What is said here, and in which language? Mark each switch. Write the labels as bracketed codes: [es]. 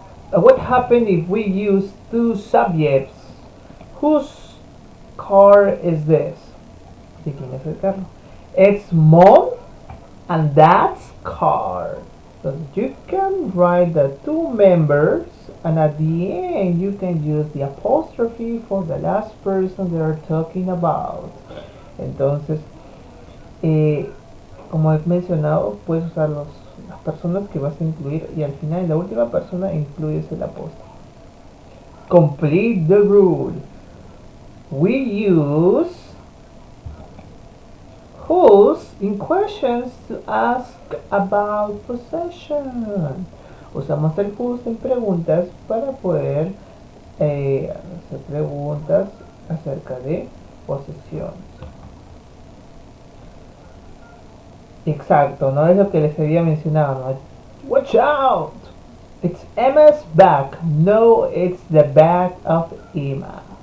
[en] What happened if we use two subjects? Whose car is this? [es] ¿De quién es el carro? [en] It's mom and dad's car. So you can write the two members, and at the end you can use the apostrophe for the last person they are talking about. [es] Entonces, como he mencionado, puedes usar las personas que vas a incluir y al final, la última persona, incluyes el apóstrofe. [en] Complete the rule. We use whose in questions to ask about possession. [es] Usamos el whose en preguntas para poder hacer preguntas acerca de posesión. Exacto, no es lo que les había mencionado, ¿no? [en] Watch out! It's Emma's bag. No, it's the bag of Emma.